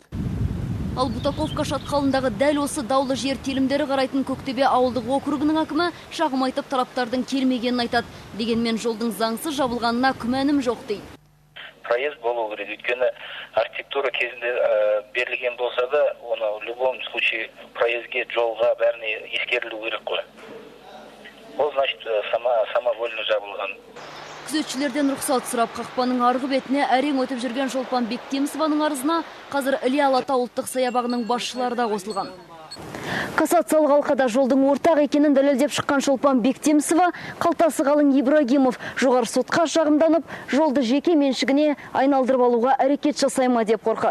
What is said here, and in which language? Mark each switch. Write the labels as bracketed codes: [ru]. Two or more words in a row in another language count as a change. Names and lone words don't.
[kk] Ал Бутаковка шатқалындағы дәл осы даулы жер телімдері қарайтын Көктөбе ауылдық округінің әкімі шағым айтып тараптардың келмегенін айтады. Дегенмен жолдың заңсыз жабылғанына күмәнім жоқ дейді. Проезд болу керек, өйткені архитектура кезінде берілген болса да, оны [ru] в любом случае [kk] проездге, жолға бәріне ескерілу керек қой. Ол [ru] значит самовольно [kk] жабылған. Күзетшілерден рұқсат сұрап, қақпаның арғы бетіне әрең өтіп жүрген Шолпан Бектемісованың арызына қазір Іле Алатау ұлттық саябағының басшылары да қосылған. Кассациялық алқада жолдың ортақ екенін дәлелдеп шыққан Шолпан Бектемісова, қалтасы қалың Ибрагимов жоғары сотқа шағымданып, жолды жеке меншігіне айналдырып алуға әрекет жасайма деп қорқады.